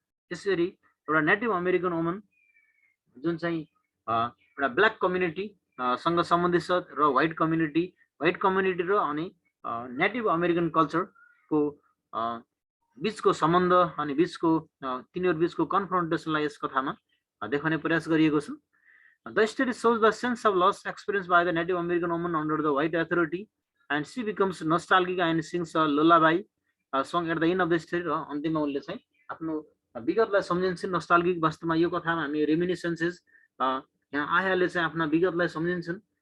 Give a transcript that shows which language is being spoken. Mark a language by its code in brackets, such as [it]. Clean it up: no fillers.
[ne] यसरी एउटा native American woman जुन चाहिँ एउटा ब्ल्याक कम्युनिटी सँग सम्बन्धित छ र व्हाइट कम्युनिटी र अनि नेटिभ अमेरिकन कल्चरको बीचको सम्बन्ध अनि बीचको तिनीहरू बीचको कन्फ्रन्टेसनलाई यस कथामा देखाउने प्रयास गरिएको छ। [en] The story shows the sense of loss experienced by the Native American woman under the white authority, and she becomes nostalgic and sings a lullaby song at the end of the story। [ne] र अन्तिममा उनले चाहिँ आफ्नो विगतलाई सम्झिन्छन्। नस्टाल्जिक वास्तवमा यो कथामा हामी रेमिनिसेन्सेस, यहाँ आयाले चाहिँ आफ्ना विगतलाई सम्झिन्छन्।